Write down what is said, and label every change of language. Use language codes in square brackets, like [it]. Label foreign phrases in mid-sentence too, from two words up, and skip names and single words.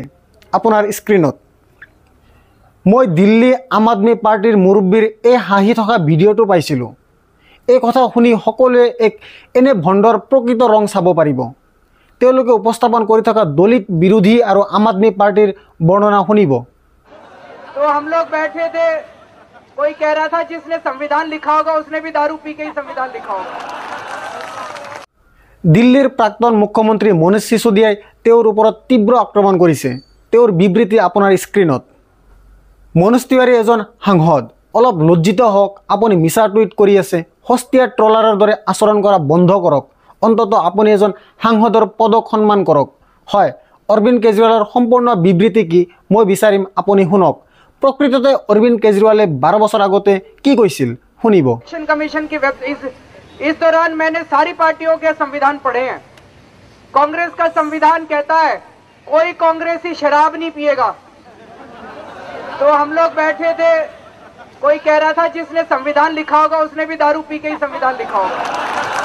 [as] আপোনাৰ স্ক্ৰীনত মই দিল্লী আম আদমি পাৰ্টিৰ মুৰব্বীৰ এই হাঁহি থকা ভিডিঅ'টো পাইছিলোঁ। এই কথা শুনি সকলোৱে এনে ভণ্ডৰ প্ৰকৃত ৰং চাব পাৰিব। তেওঁলোকে উপস্থাপন কৰি থকা দলিত বিৰোধী আৰু আম আদমি পাৰ্টিৰ বৰ্ণনা শুনিব। [hi] तो हम लोग बैठे थे, कोई कह रहा था जिसने संविधान लिखा होगा उसने भी दारू पी के ही संविधान लिखा होगा। [as] দিল্লীৰ প্ৰাক্তন মুখ্যমন্ত্ৰী মনীষ সিসোদিয়াই তেওঁৰ ওপৰত তীব্ৰ আক্ৰমণ কৰিছে। তেওঁৰ বিবৃতি আপোনাৰ স্ক্ৰীনত। মনোজ তিৱাৰী এজন সাংসদ, অলপ লজ্জিত হওক। আপুনি মিছা টুইট কৰি আছে। সস্তীয়া ট্ৰলাৰৰ দৰে আচৰণ কৰা বন্ধ কৰক। অন্ততঃ আপুনি এজন সাংসদৰ পদক সন্মান কৰক। হয়, অৰবিন্দ কেজৰিৱালৰ সম্পূৰ্ণ বিবৃতি কি মই বিচাৰিম আপুনি শুনক। প্ৰকৃততে অৰবিন্দ কেজৰিৱালে 12 বছৰ আগতে কি কৈছিল শুনিব। [en] election commission [hi] की इस दौरान मैंने सारी पार्टियों के संविधान पढ़े हैं। कांग्रेस का संविधान कहता है कोई कांग्रेसी शराब नहीं पिएगा। तो हम लोग बैठे थे, कोई कह रहा था जिसने संविधान लिखा होगा उसने भी दारू पी के ही संविधान लिखा होगा।